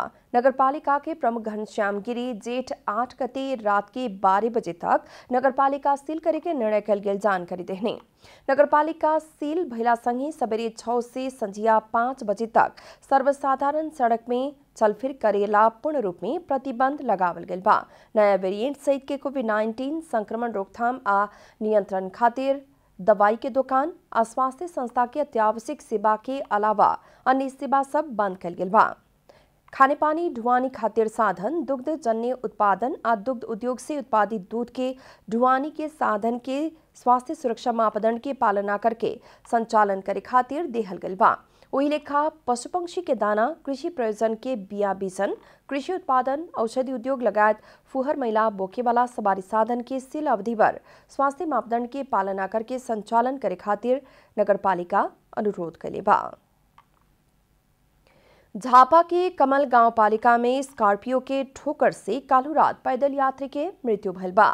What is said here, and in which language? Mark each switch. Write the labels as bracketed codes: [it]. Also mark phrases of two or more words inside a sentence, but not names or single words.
[bho] नगरपालिका के प्रमुख घनश्याम गिरी जेठ 8 गते रात के 12 बजे तक नगरपालिका सील करे के निर्णय कल गेल जानकारी देहने। नगरपालिका सील भइला संगे सबेरे 6 से संझिया 5 बजे तक सर्वसाधारण सड़क में चलफिर करेला पूर्ण रूप में प्रतिबंध लगावल गेल बा। नया वेरिएंट सहित के कोविड-19 संक्रमण रोकथाम आ नियंत्रण खातिर दवाई के दुकान आ स्वास्थ्य संस्था के अत्यावश्यक सेवा के अलावा अन्य सेवा सब बंद कल गेल बा। खाने पानी ढुआनी खातिर साधन, दुग्ध जन्य उत्पादन आ दुग्ध उद्योग से उत्पादित दूध के ढुआनी के साधन के स्वास्थ्य सुरक्षा मापदंड के पालना करके संचालन करे खातिर देहल गेल बा। वही लेखा पशु पंक्षी के दाना, कृषि प्रयोजन के बिया बीजन, कृषि उत्पादन, औषधि उद्योग लगायत फुहर महिला बोके वाला सवारी साधन के सील अवधि पर स्वास्थ्य मापदंड के पालना करके संचालन करे खातिर नगरपालिका अनुरोध कइले बा। झापा के कमल गांव पालिका में स्कॉर्पियो के ठोकर से कालू रात पैदल यात्री के मृत्यु भइल बा।